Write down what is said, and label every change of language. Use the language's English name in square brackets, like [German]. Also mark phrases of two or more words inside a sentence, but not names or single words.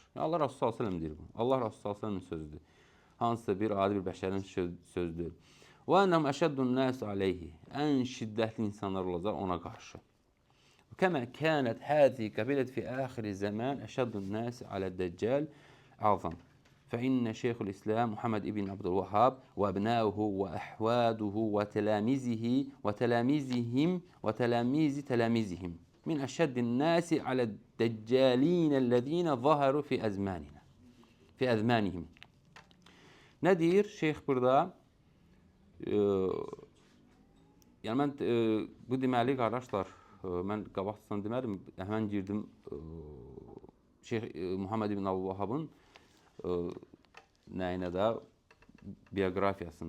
[Azerbaijani] Yəni, Allah Rasulü [Arabic] صلى الله عليه [Azerbaijani] deyir bu. Allah Rasulü [Arabic] صلى الله عليه [Azerbaijani] sözüdür. Hansısa bir adi bir bəşərin sözdür. [Arabic] وأنهم أشد الناس عليه. [Azerbaijani] Ən şiddətli insanlar olacaq ona qarşı. [Arabic] كما كانت هذه القبيلة في آخر الزمان أشد الناس على الدجال أعظم. فإن شيخ الإسلام محمد ابن عبد الوهاب وأبناؤه وأحواده وتلاميذ تلاميذهم من أشد الناس على الدجالين الذين ظهروا في أزمانهم. [Azerbaijani] Nə deyir şeyx burada? Yəni mən bu deməli qardaşlar, mən qabaqdan demədim, həmən girdim Şeyx Muhammed ibn Abdülvahhabın nəyinə də bioqrafiyasına.